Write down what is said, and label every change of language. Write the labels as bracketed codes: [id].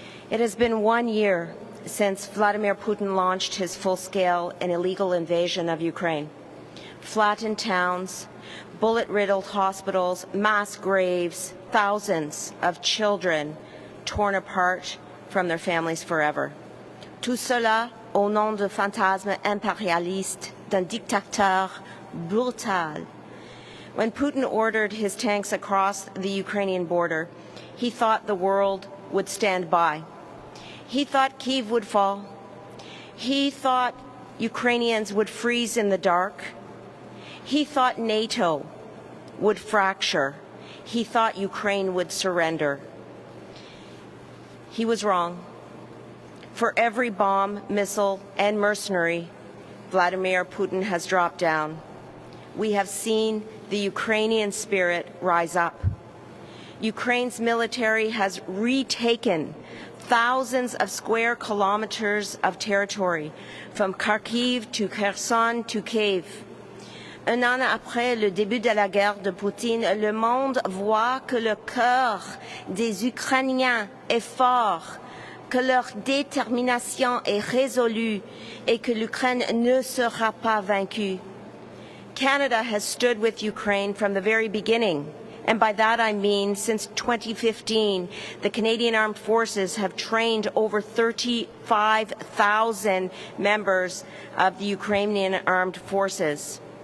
[en] It has been 1 year since Vladimir Putin launched his full-scale and illegal invasion of Ukraine. Flattened towns, bullet-riddled hospitals, mass graves, thousands of children torn apart from their families forever. [fr] Tout cela au nom du fantasme impérialiste d'un dictateur brutal. [en] When Putin ordered his tanks across the Ukrainian border, he thought the world would stand by. He thought Kyiv would fall. He thought Ukrainians would freeze in the dark. He thought NATO would fracture. He thought Ukraine would surrender. He was wrong. For every bomb, missile, and mercenary Vladimir Putin has dropped down, we have seen the Ukrainian spirit rise up. Ukraine's military has retaken thousands of square kilometers of territory, from Kharkiv to Kherson to Kyiv. [fr] Un an après le début de la guerre de Poutine, le monde voit que le cœur des Ukrainiens est fort, que leur détermination est résolue et que l'Ukraine ne sera pas vaincue. [en] Canada has stood with Ukraine from the very beginning. And by that I mean since 2015, the Canadian Armed Forces have trained over 35,000 members of the Ukrainian Armed Forces.